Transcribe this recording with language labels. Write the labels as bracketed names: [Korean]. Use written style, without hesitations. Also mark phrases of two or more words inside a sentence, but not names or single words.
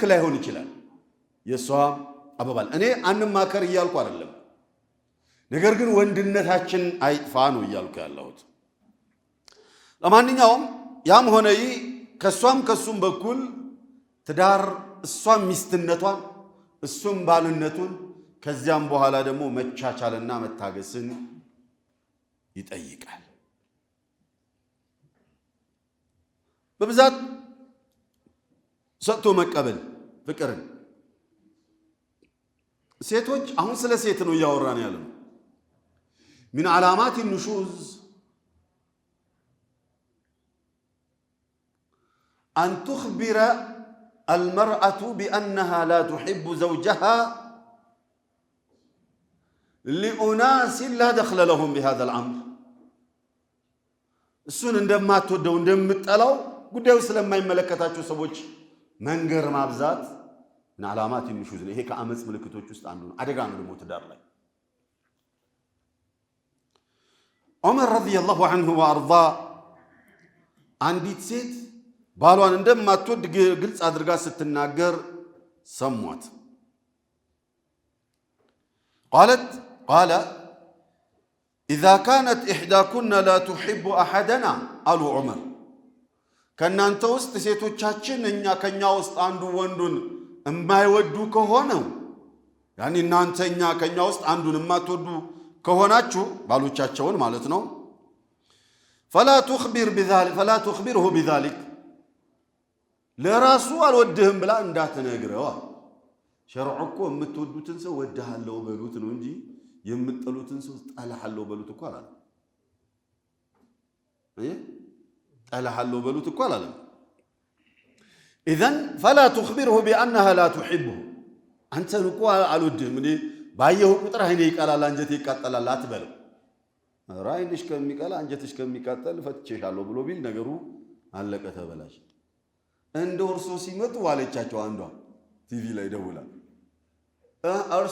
[Amharic] ላይሆን ይችላል የሷ አባባል እኔ አንማከር ይያልኩ አይደለም ነገር ግን ወንድነታችን አይጥፋ ነው ይያልኩ ያለሁት ለማንኛውም ያም ሆነ ከሱም በኩል ትዳር እሷም ሚስትነቷን እሱም ባልነቱን ከዚያም በኋላ ደግሞ መቻቻልና መታገስን ይጠይቃል በብዛት ሰጥቶ መቀበል ፍቅርን ሴቶች አሁን ስለ ሴት ነው ያወራን ያለው [Arabic] من علامات النشوز أن تخبر المرأة بأنها لا تحب زوجها لأناس لا دخل لهم بهذا الأمر السن عندما تودوا عندما تطلعوا [Amharic] ጉዳዩ ስለማይመለከታቸው ሰዎች መንገር ማብዛት እና አላማት የሚሹዝ ነው። ይሄ ከአመጽ ምልክቶች ውስጥ አንዱ ነው። አደጋ ነው ደግሞ ትዳር ላይ። ዑመር [Arabic] رضي الله عنه [Amharic] ወአርዳ አንዲት ሴት ባሏን እንደማትወድ ግልጽ አድርጋ ስትናገር ሰሟት። [Arabic] قال إذا كانت إحداكن لا تحب أحدنا قالوا عمر [Amharic] ከናንተ ውስጥ ሴቶቻችን ከኛ ውስጥ አንዱ ወንዱን የማይወዱ ከሆነ ያኒ እናንተኛ ከኛ ውስጥ አንዱን የማትወዱ ከሆናችሁ ባሎቻቸውን ማለት ነው [Arabic] فلا تخبره بذلك [Amharic] ለራሱ አልወድህም ብላ እንዳትነግረው ሸርዑ እኮ የምትወዱትን ሰው ወድሃለሁ በሉት ነው እንጂ የምትጠሉትን ሰው ጠላሃለሁ በሉት እኮ አላለም ጠላሃለሁ በሉት እኮ አላለም [Arabic] إذن فلا تخبره بأنها لا تحبه [Amharic] አንተ እኮ አልወድህም እንዴ ባየሁ ቁጥር አይኔ ይቀላል አንጀቴ ይቃጠላል አትበለው ራይንሽ ከሚቀላ አንጀትሽ ከሚቃጠል ፈትቼሻለሁ ብሎ ቢል ነገሩ አለቀ ተበላሽ እንደ እርሱ ሲመጡ ዋለቻቸው አንዷ ቲቪ ላይ ደውላ እርሱ